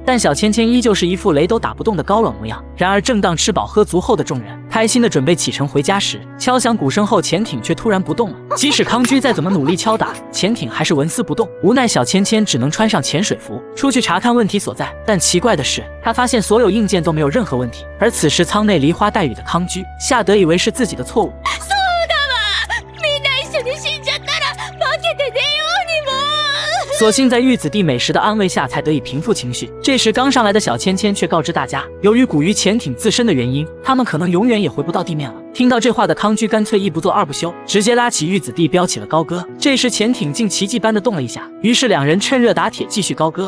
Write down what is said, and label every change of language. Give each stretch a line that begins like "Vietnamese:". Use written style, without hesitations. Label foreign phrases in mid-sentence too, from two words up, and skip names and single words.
Chinese: 但小芊芊依旧是一副雷都打不动的高冷模样。然而正当吃饱喝足后的众人开心的准备启程回家时，敲响鼓声后，潜艇却突然不动了。即使康居再怎么努力敲打，潜艇还是纹丝不动。无奈小芊芊只能穿上潜水服，出去查看问题所在。但奇怪的是，他发现所有硬件都没有任何问题。而此时舱内梨花带雨的康居吓得以为是自己的错误。
Japanese: みんな一緒に死んじゃったら負けて出ようにも。
Chinese: 所幸在玉子弟美食的安慰下，才得以平复情绪。这时刚上来的小芊芊却告知大家，由于古鱼潜艇自身的原因，他们可能永远也回不到地面了。听到这话的康居干脆一不做二不休，直接拉起玉子弟飙起了高歌。这时潜艇竟奇迹般的动了一下，于是两人趁热打铁继续高歌。